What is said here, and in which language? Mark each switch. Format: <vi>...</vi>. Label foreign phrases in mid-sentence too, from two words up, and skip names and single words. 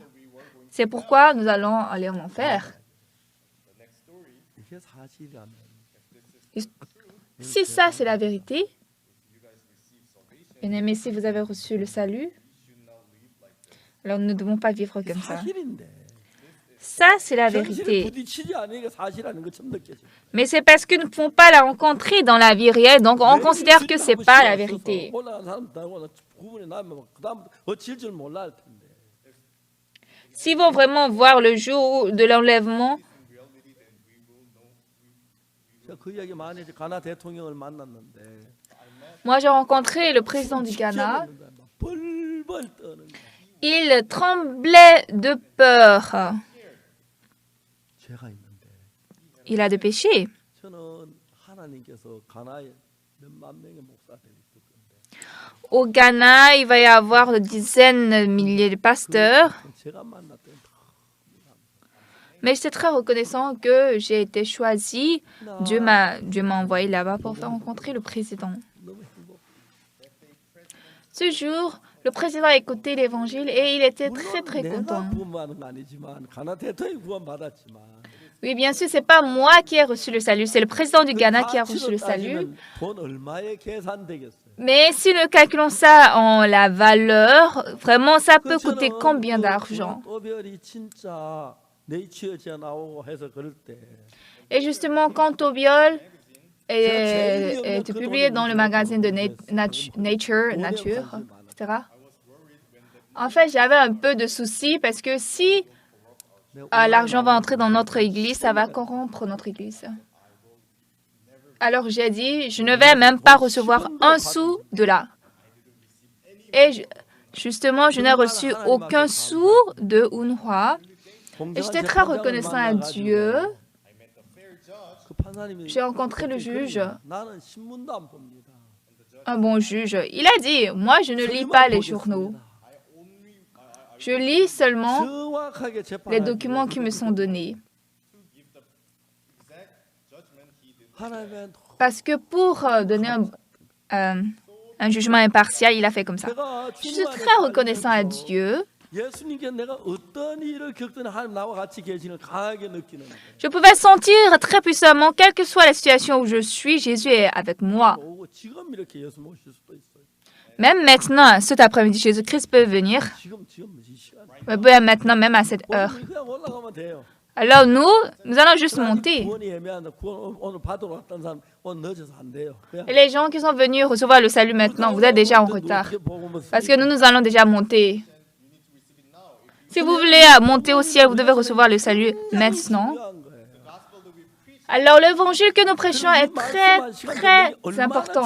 <fr>C'est pourquoi nous allons aller en enfer. Si ça, c'est la vérité, bien aimé, si vous avez reçu le salut, alors nous ne devons pas vivre comme ça. Ça, c'est la</fr> <ko>현실에</ko> <fr>vérité.</fr> <ko>부딪히지 않으니까 사실이라는 거 처음 느껴져.</ko> <fr>Mais c'est parce que nous ne pouvons pas la rencontrer dans la vie réelle, donc on considère que c'est pas la vérité.</fr> <ko>올라간 사람들하고 구분이 나면 그다음 어찌할 줄 몰라 할 텐데.</ko> <fr>S'ils vont vraiment voir le jour de l'enlèvement,</fr> <ko>제가 그 이야기 많이 했지. 가나 대통령을 만났는데</ko> <fr>moi j'ai rencontré le président du Ghana.</fr> <ko>벌벌 떠는 거야.</ko> <fr>Il tremblait de peur.</fr> <ko>죄가 있는데</ko> <fr>Il a des péchés.</fr> <ko>저는 하나님께서 가나에 몇만 명의 목사들이 있을 건데</ko> <fr>Au Ghana, il va y avoir des dizaines de milliers de pasteurs.</fr> <ko>제가 만났던</ko> <fr>Mais j'étais très reconnaissant que j'ai été choisi. Dieu m'a envoyé là-bas pour faire rencontrer le président.</fr> <ko>너무 행복.</ko> <fr>Ce jour, le président a écouté l'évangile et il était très très</fr> <ko>내가</ko> <fr>content.</fr> <ko>구원받은 거 아니지만 가나 대통령이 구원받았지만</ko> <fr>Oui, bien sûr, c'est pas moi qui ai reçu le salut, c'est le président du Ghana qui a reçu le salut.</fr> <ko>따지면 돈 얼마에 계산되겠어요?</ko> <fr>Mais si nous calculons ça en la valeur, vraiment, ça peut coûter combien d'argent?</fr> <ko>또별이 진짜 네이처에 나오고 해서 그럴 때</ko> <fr>Et justement, quand Tobiol était publié dans le magazine de Nature, etc., en fait, j'avais un peu de soucis parce que si l'argent va entrer dans notre église, ça va corrompre notre église. Alors j'ai dit, je ne vais même pas recevoir un sou de là. Et justement, je n'ai reçu aucun sou de Unhwa. Et j'étais très reconnaissant à Dieu. J'ai rencontré le juge,</fr> <ko>나는 신문도 안 봅니다.</ko> <fr>un bon juge. Il a dit, moi, je ne lis pas les journaux. Je lis seulement</fr> <ko>정확하게</ko> <fr>les</fr> <ko>재판하기</ko> <fr>documents qui me sont donnés.</fr> <ko>하나님은</ko> <fr>Parce que pour donner un jugement impartial, il a fait comme ça.</fr> <ko>내가</ko> <fr>Je suis très reconnaissant à Dieu.</fr> <ko>예수님께 내가 어떤 일을 겪든 하나님 나와 같이 계시는 강하게 느끼는 거예요.</ko> <fr>Je pouvais sentir très puissamment, quelle que soit la situation où je suis, Jésus est avec moi.</fr> <ko>오고 지금 이렇게 예수 모실 수도 있어요.</ko> <fr>Même maintenant, cet après-midi, Jésus-Christ peut venir.</fr> <ko>지금 이 시간.</ko> <fr>Maintenant, même à cette heure.</fr> <ko>그냥 올라가면 돼요.</ko> <fr>Alors nous allons juste monter.</fr> <ko>구원이 애매한데 구원 오늘 받으러 왔던 사람 오늘 늦어서 안 돼요. 그냥</ko> <fr>Et les gens qui sont venus recevoir le salut maintenant, vous êtes déjà en retard. Parce que nous allons déjà monter. Si vous voulez monter au ciel, vous devez recevoir le salut maintenant. Alors l'évangile que nous prêchons est très, très important.</fr>